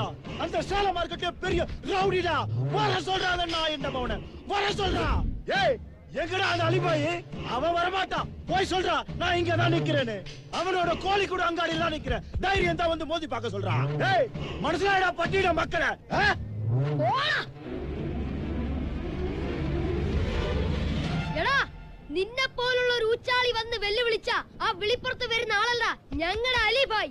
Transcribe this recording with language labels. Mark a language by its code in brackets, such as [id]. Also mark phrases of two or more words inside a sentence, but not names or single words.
[ta] அந்த சேல மார்க்கெட்டே பெரிய ரவுடிடா. வர சொல்றான் நான் இந்த மவனை. வர சொல்றா. ஏய், எங்கடா அந்த அலிபாய்? அவன் வரமாட்டான். போய் சொல்றா, நான் இங்க தான் நிக்கிறேன்னு. அவனோட கோழி கூட அங்காடியில தான் நிக்கிறேன். தைரியம் தான் வந்து மோதி பார்க்க சொல்றான். ஏய், மனசுலாடா பட்டிட மக்களே. [ml] എടാ, നിന്നെ പോലുള്ള ഒരു ഉച്ചാളി വന്ന് വെല്ലുവിളിച്ച ആ വിളിപ്പുറത്ത് വരുന്ന ആളല്ല ഞങ്ങളുടെ അലിഭായ്.